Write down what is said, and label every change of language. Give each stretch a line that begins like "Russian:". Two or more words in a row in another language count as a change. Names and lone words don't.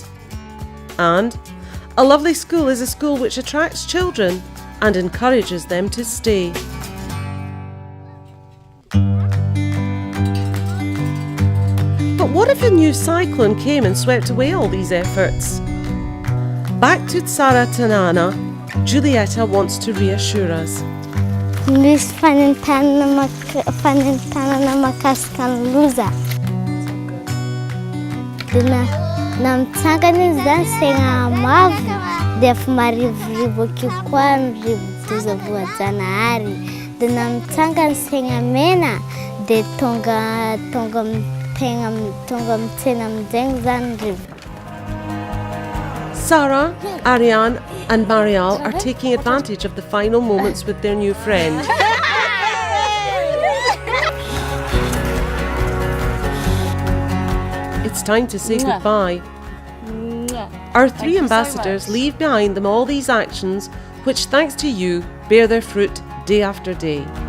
English: And a lovely school is a school which attracts children and encourages them to stay. But what if a new cyclone came and swept away all these efforts? Back to Tsaratanana, Giulietta wants to reassure us.
Malagasy: Misy fanentanana mahakasika ny loza. Dia na mitsangana izy zany saigna mavo dia efa marivorivo akeo koa ny rivo-doza voajanahary. Dia na mitsangana saigna mena dia tonga mitsena amin'izay zany rivo.
English: Sarah, Ariane and Marial are taking advantage of the final moments with their new friend. It's time to say goodbye. Our three ambassadors leave behind them all these actions which, thanks to you, bear their fruit day after day.